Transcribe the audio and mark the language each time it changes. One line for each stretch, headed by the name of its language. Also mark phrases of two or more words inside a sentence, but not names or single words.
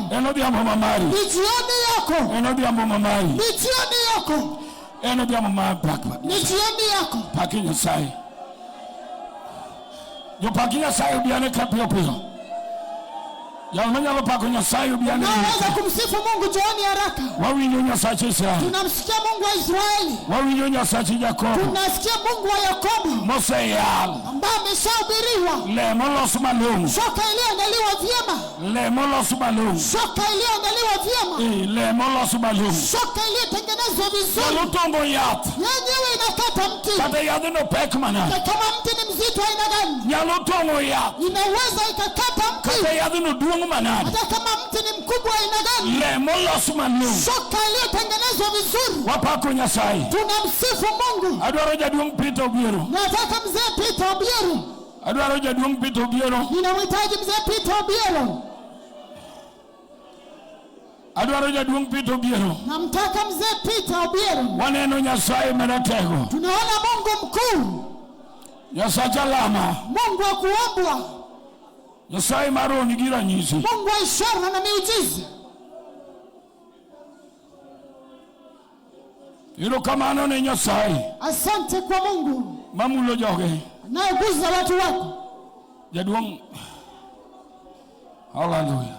Luo (Kenya and Tanzania): en odhiambo mamari
Swahili: Ni jioni yako.
Luo (Kenya and Tanzania): en odhiambo mamari
Swahili: Ni jioni yako.
Luo (Kenya and Tanzania): en odhiambo ma pak
Swahili: Ni jioni yako.
Luo (Kenya and Tanzania): paki Nyasaye Jopaki Nyasaye ubiane kapio pio. Yalmanya pako Nyasaye ubiane.
Swahili: Naweza kumsifu Mungu jioni haraka.
Luo (Kenya and Tanzania): Wawinyo Nyasaye Israeli.
Swahili: Tunamsikia Mungu wa Israeli.
Luo (Kenya and Tanzania): Wawinyo Nyasaye Yakobo.
Swahili: Tunasikia Mungu wa Yakobo.
Luo (Kenya and Tanzania): Moseyal.
Swahili: Ambaye ameshahubiriwa.
Luo (Kenya and Tanzania): Le molosu malungu.
Swahili: Shoka iliyoandaliwa vyema.
Luo (Kenya and Tanzania): Le molosu malungu.
Swahili: Shoka iliyoandaliwa vyema.
Luo (Kenya and Tanzania): Le molosu malungu.
Swahili: Shoka iliyotengenezwa vizuri.
Luo (Kenya and Tanzania): Yalutongo yat.
Swahili: Yenyewe inakata mti.
Luo (Kenya and Tanzania): Kata yadino pekmana.
Swahili: Kama mti ni mzito aina gani?
Luo (Kenya and Tanzania): Yalutongo yat.
Swahili: Inaweza ikakata mti.
Luo (Kenya and Tanzania): Kata yadino duongo manani.
Swahili: Hata kama mti ni mkubwa aina gani?
Luo (Kenya and Tanzania): Le molosu malungu.
Swahili: Shoka iliyotengenezwa vizuri.
Luo (Kenya and Tanzania): Wapako Nyasaye.
Swahili: Tunamsifu Mungu.
Luo (Kenya and Tanzania): Adwaro jaduong Peter Obiero.
Swahili: Nataka mzee Peter Obiero.
Luo (Kenya and Tanzania): Adwaro jaduong Peter Obiero.
Swahili: Ninamhitaji mzee Peter Obiero.
Luo (Kenya and Tanzania): Adwaro jaduong Peter Obiero.
Swahili: Namtaka mzee Peter Obiero.
Luo (Kenya and Tanzania): Waneno Nyasaye maratego.
Swahili: Tunaona Mungu mkuu.
Luo (Kenya and Tanzania): Nyasaye alama.
Swahili: Mungu wa kuombwa.
Luo (Kenya and Tanzania): Nyasaye maroni gira nyisi.
Swahili: Mungu wa ishara na miujiza.
Luo (Kenya and Tanzania): Iro kamano ne Nyasaye.
Swahili: Asante kwa Mungu.
Luo (Kenya and Tanzania): Mamulo joge.
Swahili: Anayeguza watu wako.
Luo (Kenya and Tanzania): Jaduong. Hallelujah.